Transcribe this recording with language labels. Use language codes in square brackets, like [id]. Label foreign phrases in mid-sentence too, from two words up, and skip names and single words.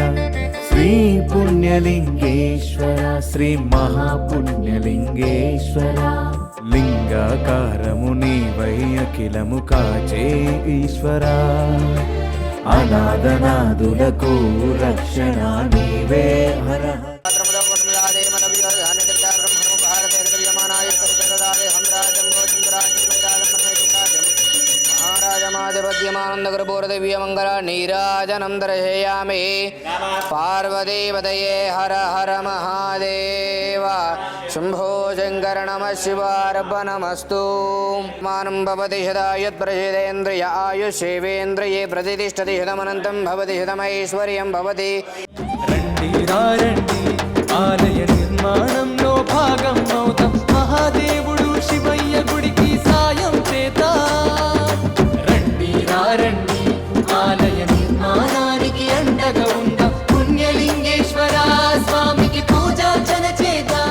[te] శ్రీ పుణ్యలింగేశ్వర శ్రీ మహాపుణ్యలింగేశ్వర లింగాకారము నీవై అఖిలము కాచే ఈశ్వర అనాథనాదులకు రక్షణ నీవే హర. [sa] महाराजमाधिपत्यमानन्दगुरुपूर्वदिव्यमङ्गल नीराजनं दर्शयामि. पार्वतीपतये हर हर महादेव शम्भो शङ्कर नमः शिवार्पणमस्तु. मानं भवति शदा यत्प्रसिदेन्द्रिय आयुष्येवेन्द्रिये प्रतिष्ठति शतमनन्तं भवति शतमैश्वर्यं भवति. [te] ఆలయ నిర్మాణంలో భాగం అవుతాం మహాదేవుడు శివయ్య గుడికి సాయం చేద్దాం. రండి రండి ఆలయ నిర్మాణానికి అండగా ఉందాం. పుణ్యలింగేశ్వర స్వామికి పూజార్చన చేద్దాం.